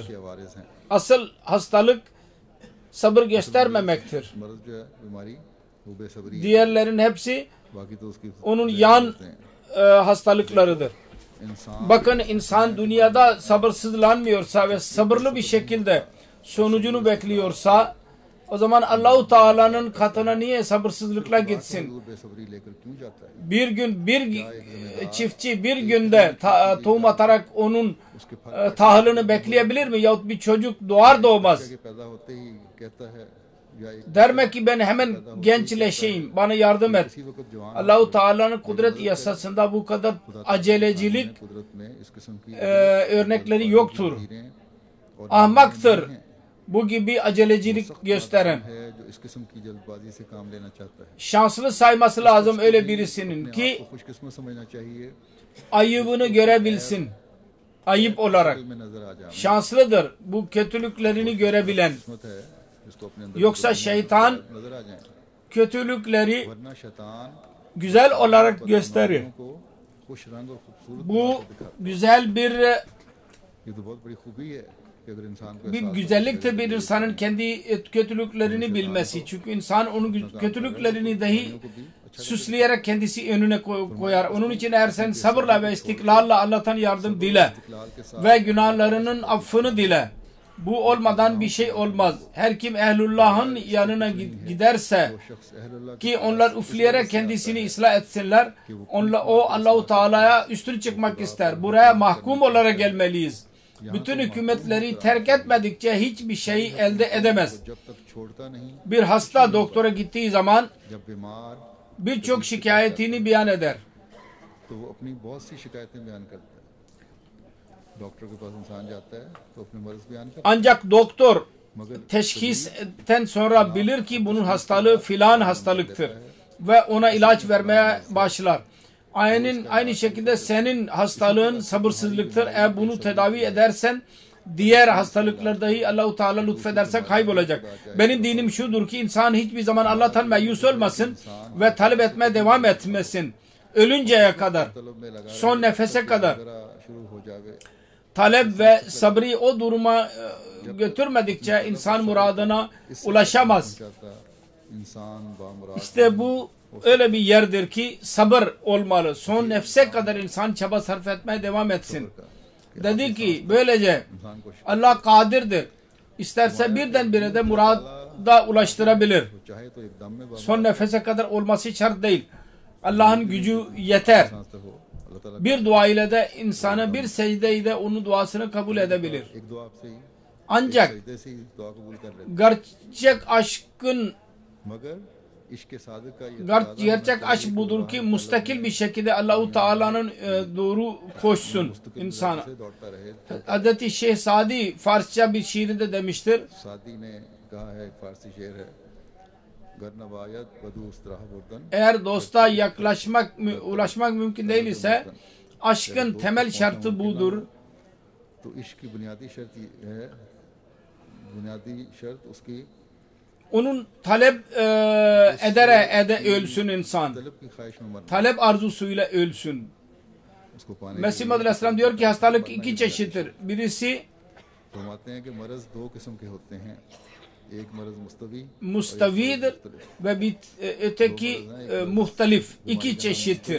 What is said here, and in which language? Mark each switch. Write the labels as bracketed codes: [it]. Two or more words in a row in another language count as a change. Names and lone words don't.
[hi] कि वारिस हैं। [tr] Asıl hastalık sabır göstermemektir. [hi] मर्ज जो है बीमारी वो बेसब्री है। [tr] Diğerlerin hepsi [hi] बाकी तो उसकी [tr] onun yan hastalıklarıdır. [hi] इंसान [tr] Bakın insan dünyada sabırsızlanmıyorsa ve sabırlı bir şekilde sonucunu bekliyorsa o zaman Allahu Teala'nın katına niye sabırsızlıkla gitsin? [hi] दूर बेसब्री लेकर क्यों जाता है? [tr] Bir gün bir çiftçi bir günde tohum atarak onun tahılını bekleyebilir mi? Yahut bir çocuk doğar doğmaz [hi] कि पैदा होते ही कहता है या एक [tr] der ki ben hemen gençleşeyim, bana yardım et. [hi] इसी वक्त जवान [tr] Allahu Teala'nın kudret yasasında bu kadar acelecilik [hi] कुदरत में इस किस्म की [tr] örnekleri yoktur. [hi] चीजें और [tr] Ahmaktır bu gibi acelecilik gösteren. [hi] है जो इस किस्म की जल्दबाजी से काम लेना चाहता है। [tr] Şanslı sayması lazım öyle birisinin ki [hi] आपको खुशकिस्मत समझना चाहिए [tr] ayıbını görebilsin. Ayıp olarak. [hi] में नजर आ जाए। [tr] Şanslıdır bu kötülüklerini görebilen. [hi] किस्मत है जिसको अपने अंदर [tr] Yoksa şeytan [hi] नजर आ जाए, [tr] kötülükleri [hi] वरना शैतान [tr] güzel olarak gösterir. [hi] को खुश रंग और खूबसूरत [tr] Bu [hi] दिखाता है। [tr] güzel bir [hi] ये तो बहुत बड़ी खूबी है कि अगर इंसान को [tr] bir [hi] एहसास हो [tr] güzelliktir bir insanın kendi kötülüklerini bilmesi. Çünkü insan onun kötülüklerini dahi süsleyerek kendisi önüne koyar. Onun için eğer sen sabırla ve istiklalla Allah'tan yardım dile [hi] इस्तिक़लाल के साथ [tr] ve günahlarının affını dile. Bu olmadan bir şey olmaz. Her kim ehlullah'ın yanına giderse [hi] वो शख्स अहलुल्लाह [tr] ki onlar üfleyerek kendisini ıslah etsinler. O Allahu Teala'ya üstün çıkmak ister. Buraya mahkum olarak gelmeliyiz. Bütün hükümetleri terk etmedikçe hiçbir şey elde edemez. [hi] जब तक छोड़ता नहीं, [tr] Bir hasta doktora gittiği zaman [hi] जब बीमार [tr] birçok şikayetini beyan eder. [hi] तो वो अपनी बहुत सी शिकायतें बयान करता है। डॉक्टर के पास इंसान जाता है तो अपने मर्ज बयान करता [tr] Ancak doktor [hi] है, मगर [tr] teşhisten sonra bilir ki bunun hastalığı filan hastalıktır ve ona ilaç vermeye başlar. Aynı şekilde senin hastalığın sabırsızlıktır. Eğer bunu tedavi edersen diğer hastalıklar dahi Allah-u Teala lütfederse kaybolacak. Benim dinim şudur ki insan hiçbir zaman Allah'tan meyus olmasın ve talep etmeye devam etmesin. Ölünceye kadar, [hi] तलब में लगा [tr] son nefese kadar [hi] जरा शुरू हो जावे। [tr] talep ve sabrı o duruma götürmedikçe insan muradına ulaşamaz. [hi] चाहता इंसान बामुराद [tr] İşte bu öyle bir yerdir ki sabır olmalı. Son nefse kadar insan çaba sarf etmeye devam etsin. Dedi ki böylece इंसान को Allah kadirdir. İsterse birdenbire de murada ulaştırabilir. [hi] चाहे तो एकदम में [tr] Son nefese kadar olması şart değil. Allah'ın gücü yeter. [hi] सांस हो अल्लाह ताला [tr] Bir dua ile de insana bir secde ile onun duasını kabul edebilir. [hi] एक दुआ आपसे ही [tr] Ancak [hi] सजदे से ही दुआ कबूल कर लेते [tr] gerçek aşkın [hi] मगर इश्क सादिक का ये [tr] gerçek aşk budur ki müstakil bir şekilde Allah-u Teala'nın doğru koşsun insana. [hi] से दौड़ता रहे। [tr] Hz. Şeyh Sadi Farsça bir şiirinde demiştir. [hi] सादी ने कहा है, एक फारसी शेर है, [fa] گر نوایت بدوست راه بردن [tr] Eğer dosta ulaşmak mümkün değil ise aşkın temel şartı budur. [hi] तो इश्क की बुनियादी शर्त ये है, बुनियादी शर्त उसकी [tr] Onun talep ölsün insan. [hi] तलब की ख्वाहिश में मरना, [tr] Talep arzusuyla ölsün. [hi] उसको पाने [tr] Mesih Muhammed Aleyhisselam diyor ki hastalık iki çeşittir. Birisi [hi] फरमाते हैं कि मरज दो किस्म के होते हैं, एक मरज मुस्तवी [tr] mustavidir ve öteki muhtelif. İki çeşittir.